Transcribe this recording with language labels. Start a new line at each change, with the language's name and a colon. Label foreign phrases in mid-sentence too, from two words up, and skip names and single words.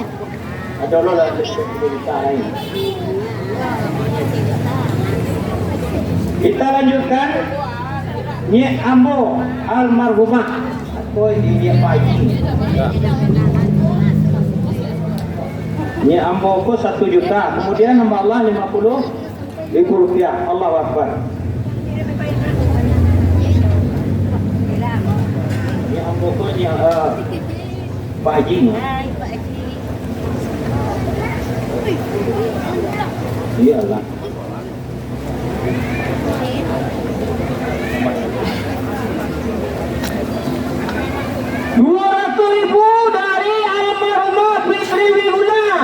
Indonesian: Ada lo lah juta lain. Kita lanjutkan Nyek Ambo almarhumah atau Nyek Paji.
Minangkabau: Nyek Ambo ko 1 juta.
Indonesian: Kemudian nama Allah 50.000 rupiah.
Arabic: Allahu Akbar.
Minangkabau: Nyek Ambo ko Nyek Pak Haji.
Indonesian: Iyalah. $200.000 dari almarhumah Fitri Wihuna.